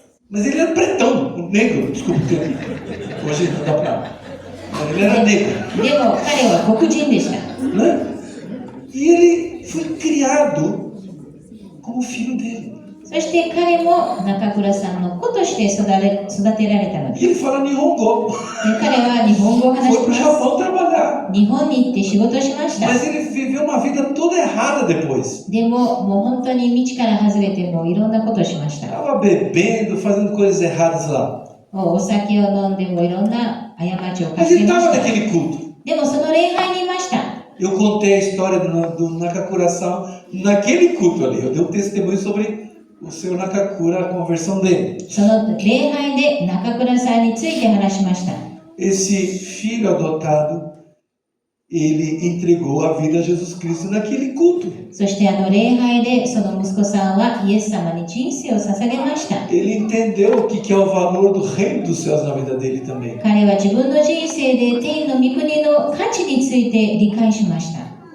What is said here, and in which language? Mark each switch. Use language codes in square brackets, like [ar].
[pt] Mas ele era pretão, negro, desculpa o termo. Hoje não dá pra. Ele era negro, [ja] でも彼は黒人でした。 [pt] né? E ele foi criado como filho dele. [ja] そして彼も中倉さんの子として育てられたのです。 [pt] E ele fala Nihongo. [ja] で彼は日本語を話 [pt] Foi [ja] し [pt] pro [ja] ま [pt] Japão trabalhar. [ja] す。日本に行って仕事をしました。 [pt] Mas ele viveu uma vida toda errada depois. [ja] でももう本当に道から外れてもういろんなことをしました。 [pt] Estava bebendo, fazendo coisas erradas lá. [ja] お酒を飲んでもいろんな過ちを犯 [pt] Mas [ja] していま [pt] naquele culto. [ja] でもその礼拝にいました。 [pt] Eu contei a história do Nakakura-san naquele culto ali. Eu dei um testemunho sobre o seu Nakakura, a conversão dele. [ja] その礼拝で中倉さんについて話しました。 [pt] Esse filho adotado, ele entregou a vida a Jesus Cristo naquele culto. [ja] そして礼拝でその息子さんはイエス様に人生を捧げました。 [pt] Ele entendeu o que é o valor do reino dos céus na vida dele também. [ja] 彼は自分の人生で天の御国の価値について理解しました。